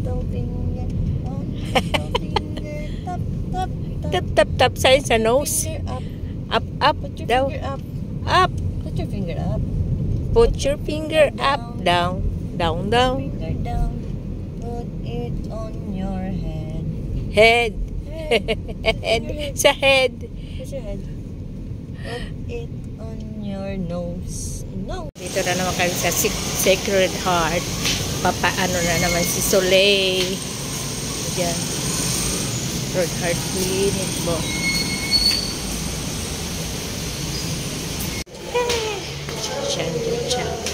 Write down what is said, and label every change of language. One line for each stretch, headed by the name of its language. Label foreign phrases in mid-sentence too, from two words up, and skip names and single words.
English: finger on your finger. Tap, tap, tap. Tap, tap, tap sa nose. Finger up. Up, up, Put your down. finger up. Up. Put your finger up. Put your finger up, down, down, down. Finger down. Put it on your head. Head. Head. Head. Sa head. Put your head. Put it on your nose. No.
Filipino: Dito na naman kami sa Sacred Heart. Papaano na naman si Soleil. Diyan. Sacred Heart Clinic mo. Diyan.